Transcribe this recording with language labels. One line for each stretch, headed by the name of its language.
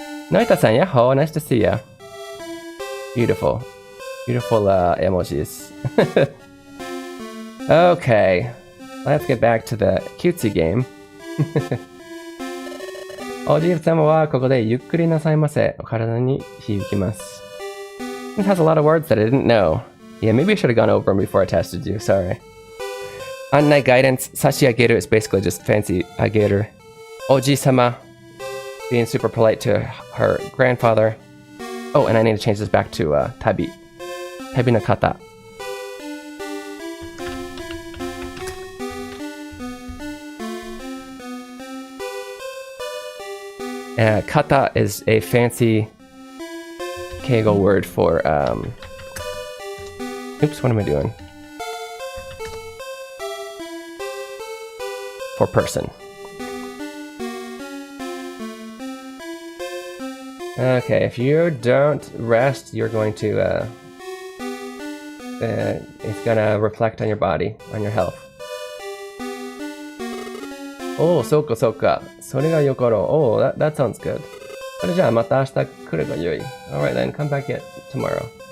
English: Noita-san, yaho, nice to see ya. Beautiful. Beautiful emojis. Okay, let's get back to the cutesy game.
Japanese: おじい様はここでゆっくりなさいませ。お体に響きます。
English: It has a lot of words that I didn't know. Yeah, maybe I should have gone over them before I tested you. Sorry. Annai guidance, sashiageru is basically just fancy ageru. Oji-sama, being super polite to her grandfather. Oh, and I need to change this back to tabi.
Japanese: Tabi no kata.
English: Kata is a fancy Keigo word for, oops, what am I doing? For person. Okay, if you don't rest, you're going to, it's gonna reflect on your body, on your health. Oh,
Japanese: soka soka. それがよかろう.
English: Oh, that sounds good.
Japanese: それじゃあまた明日来ればよい.
English: Alright then, come back tomorrow.